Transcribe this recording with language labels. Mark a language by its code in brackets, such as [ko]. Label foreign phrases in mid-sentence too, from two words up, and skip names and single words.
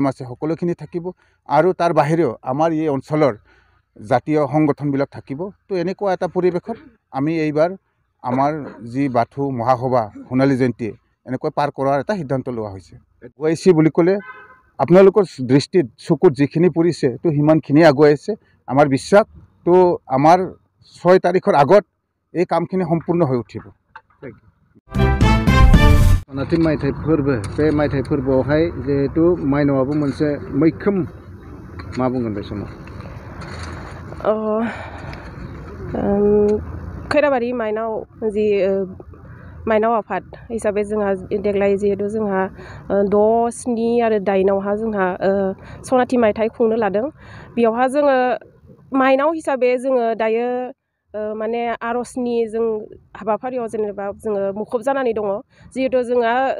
[as] আছে সকলোখিনি থাকিব আৰু তাৰ বাহিৰেও আমাৰ এই অঞ্চলৰ জাতীয় সংগঠনবিলাক থাকিব তো এনেকুৱা এটা পৰিৱেশত আমি এইবাৰ আমাৰ যি বাথু মহাসভা সোণালী জয়ন্তী এনেকৈ পাৰ কৰাৰ এটা সিদ্ধান্ত লোৱা হৈছে OIC বুলি ক'লে আপোনালোকৰ দৃষ্টিত চকুত যিখিনি পৰিছে তো সিমানখিনি আগুৱাই আছে আমাৰ বিশ্বাস তো আমাৰ 6 তাৰিখৰ আগত এই কামখিনি সম্পূৰ্ণ হৈ উঠিব [brx] सनाथि मायथाइ फोरबो बे मायथाइ फोरबोआवहाय जिहेतु माइनावआबो मोनसे मैखोम मा बुंगोन बे समाव खैराबारि माइनाव जि माइनाव आफाद हिसाबै जोंहा देग्लाय जिहेतु जोंहा 6, 7 आरो 8आवहा जोंहा सनाथि मायथाइ खुंनो लादों बेयावहा जोङो माइनाव हिसाबै जोङो दायो माने आरजनि जों हाबाफारियाव जेनेबा जोङो मुखुब जानानै दङ जिहेतु जोंहा